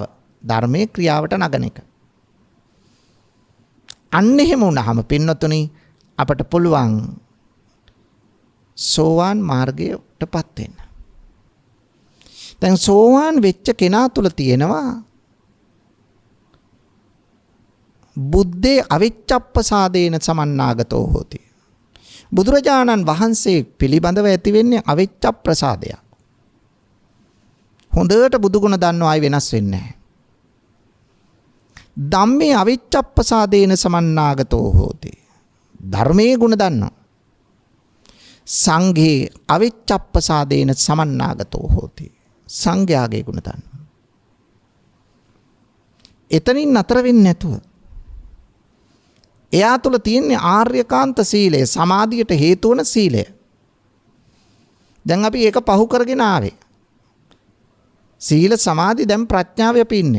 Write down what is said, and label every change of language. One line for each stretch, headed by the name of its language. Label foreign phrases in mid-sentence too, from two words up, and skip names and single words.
Sinhala: ධර්මයේ ක්‍රියාවට නගන එක. අන්න එහෙම වුණාම පින්නතුනි අපට පුළුවන් සෝවාන් මාර්ගයටපත් වෙන්න. දැන් සෝවාන් වෙච්ච කෙනා තුල තියෙනවා
Pali: බුද්ධේ අවිච්ඡප්පසාදේන සමන්නාගතෝ හෝති.
Sinhala: බුදුරජාණන් වහන්සේ පිළිබඳව ඇති වෙන්නේ අවිච්ඡප්ප්‍රසාදයක්. හොඳට බුදුගුණ දන්නවා අය වෙනස් වෙන්නේ නැහැ.
Pali: ධම්මේ අවිච්ඡප්පසාදේන සමන්නාගතෝ හෝති.
Sinhala: ධර්මයේ ගුණ දන්නවා.
Pali: සංඝේ අවිච්ඡප්පසාදේන සමන්නාගතෝ හෝති.
Sinhala: සංඝයාගේ ගුණ දන්නවා. එතනින් නතර වෙන්නේ නැතුව එයා තුල තියෙන ආර්යකාන්ත සීලය, සමාධියට හේතු වන සීලය. දැන් අපි ඒක පහු කරගෙන ආවේ. සීල සමාධි දැන් ප්‍රඥාවේ අපි ඉන්නේ.